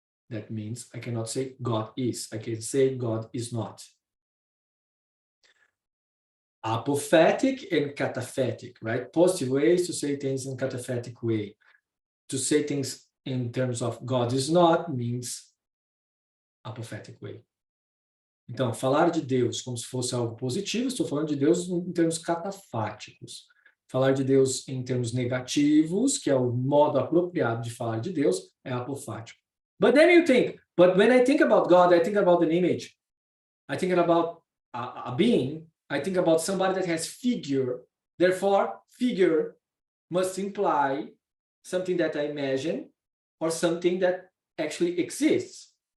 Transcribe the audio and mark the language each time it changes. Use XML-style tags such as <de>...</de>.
<en>That means I cannot say God is. I can say God is not. Apophatic and cataphatic, right? Positive ways to say things in cataphatic way. To say things in terms of God is not means apophatic way.</en> <pt>Então, falar de Deus como se fosse algo positivo, estou falando de Deus em termos catafáticos. Falar de Deus em termos negativos, que é o modo apropriado de falar de Deus, é apofático.</pt> <en>But then you think, but when I think about God, I think about an image. I think about a being. I think about somebody that has figure. Therefore, figure must imply something that I imagine or something that actually exists.</en>